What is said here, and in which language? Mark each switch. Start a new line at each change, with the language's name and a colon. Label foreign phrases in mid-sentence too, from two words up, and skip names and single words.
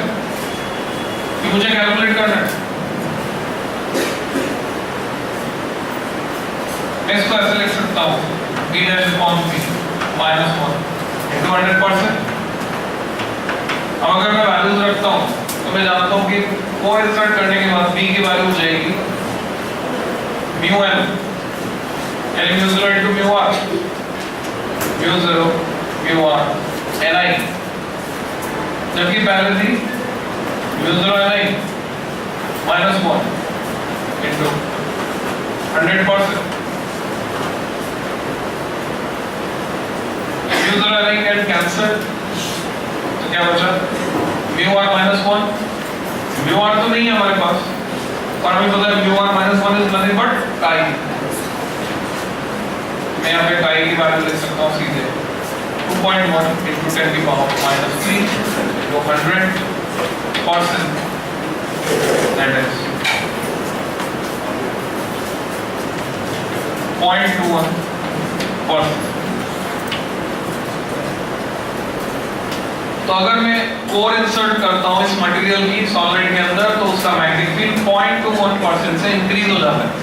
Hindi: ये मुझे कैलकुलेट करना है। मैं इसको ऐसे लिख सकता हूँ
English: B dash upon B minus 1 into 100%.
Hindi: अब अगर मैं वैल्यूज रखता हूँ तो मैं जानता हूँ कि कोर इंसर्ट करने के बाद B की वैल्यू हो जाएगी mu m यानी
English: mu 0 into mu r,
Hindi: mu 0 mu r ni, जबकि पहले थी
English: mu 0 ni minus 1 into 100%। mu 0 ni can cancel,
Hindi: तो क्या बचा
English: mu r minus 1।
Hindi: mu r तो नहीं है हमारे पास, और हमें पता है
English: mu r minus 1 is nothing but chi।
Hindi: मैं यहाँ पे chi की वैल्यू लिख सकता हूँ सीधे 2.1 into 10 की पावर -3 into 100%,
English: that is 0.21%।
Hindi: तो अगर मैं कोर इंसर्ट करता हूं इस मटेरियल की सॉलिड के अंदर तो उसका
English: magnetic field
Hindi: 0.21% से इंक्रीज हो जाता है।